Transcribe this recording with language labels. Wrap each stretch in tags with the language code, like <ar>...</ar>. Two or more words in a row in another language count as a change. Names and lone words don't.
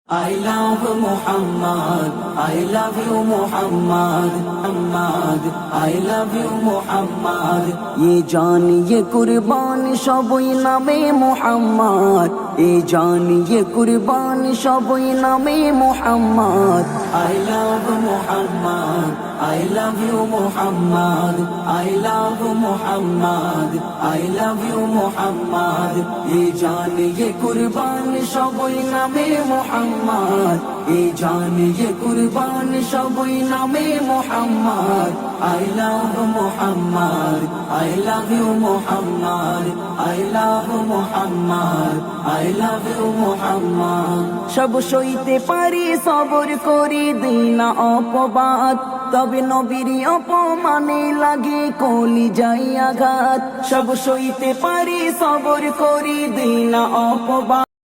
<en>I love Muhammad, I love you Muhammad, Muhammad, I love you Muhammad.</en> <hi>ये जान ये कुर्बान सबई नामे Muhammad, ये जान ये कुर्बान सबई नामे Muhammad.</hi> <en>I love Muhammad, I love you Muhammad, I love Muhammad, I love you Muhammad.</en> <hi>ये जान ये कुर्बान सबई नामे Muhammad, ये जान ये कुर्बान सबई नामे Muhammad.</hi> <en>I love Muhammad, I love you Muhammad, I love Muhammad, I love you Muhammad.</en> <bn>সব সইতে পারি সবর করি দিই না অপবাদ, তবে নবীর অপমানে লাগে কলি যাই আঘাত। সব সইতে পারি সবর করি দিই না অপবাদ।</bn>